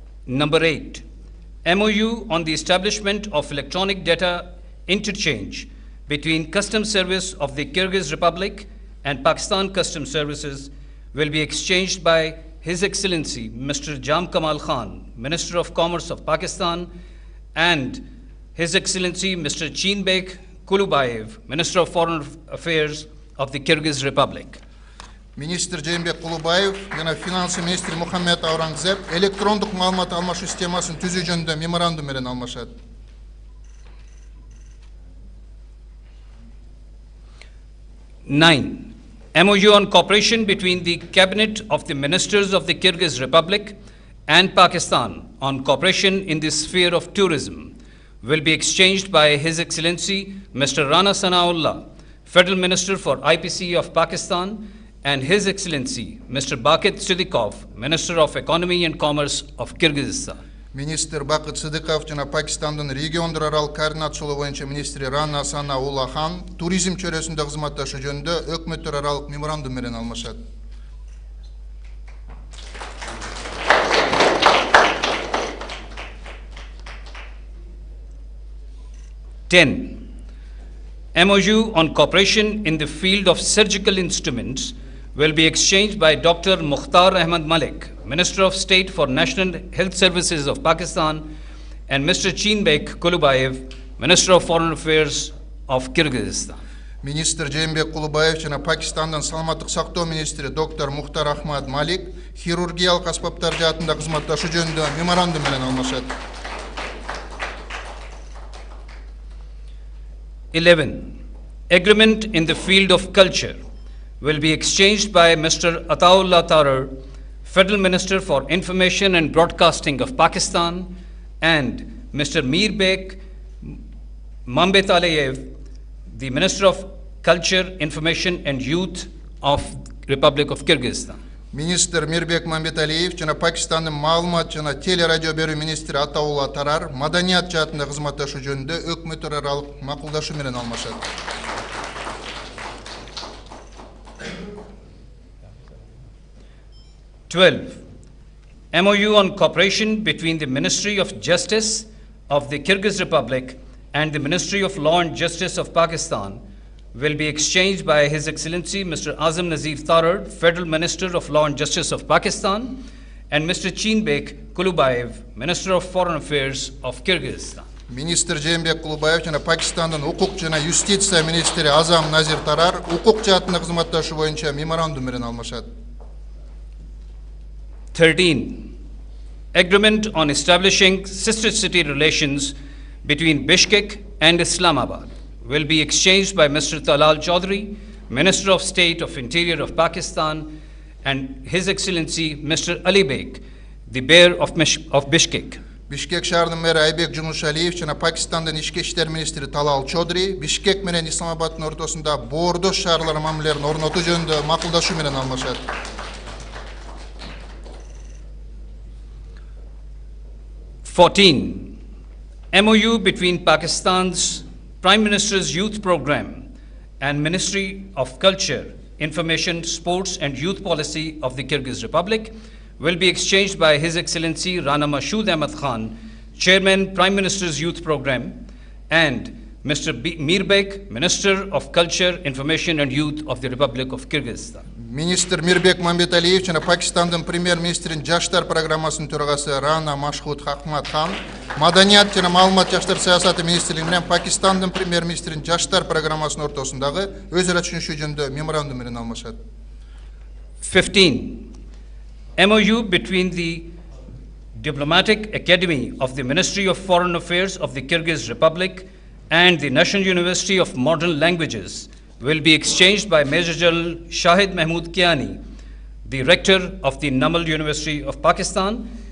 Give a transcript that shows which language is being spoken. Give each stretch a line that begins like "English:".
English: Number 8, MOU on the establishment of electronic data interchange between Customs Service of the Kyrgyz Republic and Pakistan Customs Services will be exchanged by His Excellency Mr. Jam Kamal Khan, Minister of Commerce of Pakistan, and His Excellency Mr. Chinbek Kulubayev, Minister of Foreign Affairs of the Kyrgyz Republic.
Kyrgyz: Министр Жээнбек Кулубаев жана финансы министри Мухаммед Аурангзеб электрондук маалымат алмашуу системасын түзүү жөнүндө меморандум менен алмашат.
English: 9. MOU on cooperation between the Cabinet of the Ministers of the Kyrgyz Republic and Pakistan on cooperation in the sphere of tourism will be exchanged by His Excellency Mr. Rana Sanaullah, Federal Minister for IPC of Pakistan, and His Excellency Mr. Bakit Sidikov, Minister of Economy and Commerce of Kyrgyzstan.
Kyrgyz: Министр Бакыт Сыдыков жана Пакистандын региондор аралык координациялоо боюнча министри Рана Санаулла хан туризм чөйрөсүндө кызматташуу жөнүндө өкмөттөр аралык меморандум менен алмашат.
English: MOU on cooperation in the field of surgical instruments will be exchanged by Dr. Mukhtar Ahmad Malik, Minister of State for National Health Services of Pakistan, and Mr. Chinbek Kulubayev, Minister of Foreign Affairs of Kyrgyzstan.
Kyrgyz: Министр Жээнбек Кулубаев жана Пакистандын саламаттык сактоо министри доктор Мухтар Ахмад Малик хирургиялык аспаптар жаатында кызматташуу жөнүндө меморандум менен алмашат.
English: 11. Agreement in the field of culture will be exchanged by Mr. Ataullah Tarar, Federal Minister for Information and Broadcasting of Pakistan, and Mr. Mirbek Mambet Aliyev, the Minister of Culture, Information and Youth of Republic of Kyrgyzstan.
Kyrgyz: Министр Мирбек Мамбеталиев жана Пакистандын маалымат жана телерадио берүү министри Атаулла Тарар маданият жаатында кызматташуу жөнүндө өкмөттөр аралык макулдашуу менен алмашат.
English: 12. MOU on cooperation between the Ministry of Justice of the Kyrgyz Republic and the Ministry of Law and Justice of Pakistan will be exchanged by His Excellency Mr. Azam Nazir Tarar, Federal Minister of Law and Justice of Pakistan, and Mr. Chinbek Kulubayev, Minister of Foreign Affairs of Kyrgyzstan.
Kyrgyz: Министр Жээнбек Кулубаев жана Пакистандын укук жана юстиция министри Азам Назир Тарар укук жаатында кызматташуу боюнча меморандум менен алмашат.
English: 13. Agreement on establishing sister city relations between Bishkek and Islamabad will be exchanged by Mr. Talal Chaudhry, Minister of State of Interior of Pakistan, and His Excellency Mr. Ali Beg, the Mayor of Bishkek.
Kyrgyz: Бишкек шаарынын мэри Айбек Жумушалиев жана Пакистандын ички иштер министри Талал Чодри Бишкек менен Исламабаддын ортосунда боордош шаарлар мамилелерин орнотуу жөнүндө макулдашуу менен алмашат.
English: 14. MOU between Pakistan's Prime Minister's Youth Program and Ministry of Culture, Information, Sports and Youth Policy of the Kyrgyz Republic will be exchanged by His Excellency Rana Mashood Ahmad Khan, Chairman, Prime Minister's Youth Program, and Mr. Mirbek, Minister of Culture, Information and Youth of the Republic of Kyrgyzstan.
Kyrgyz: Министр Мирбек Мамбеталиев жана Пакистандын премьер-министринин жаштар программасынын төрагасы Рана Машхуд Ахмад Хан, Маданият жана маалымат жаштар саясаты министрлиги менен Пакистандын премьер-министринин жаштар программасынын ортосундагы өз ара түшүнүшүү жөнүндө меморандум менен алмашат.
English: 15. MOU between the Diplomatic Academy of the Ministry of Foreign Affairs of the Kyrgyz Republic and the National University of Modern Languages will be exchanged by Major General Shahid Mahmood Kiani, the Rector of the Namal University of Pakistan,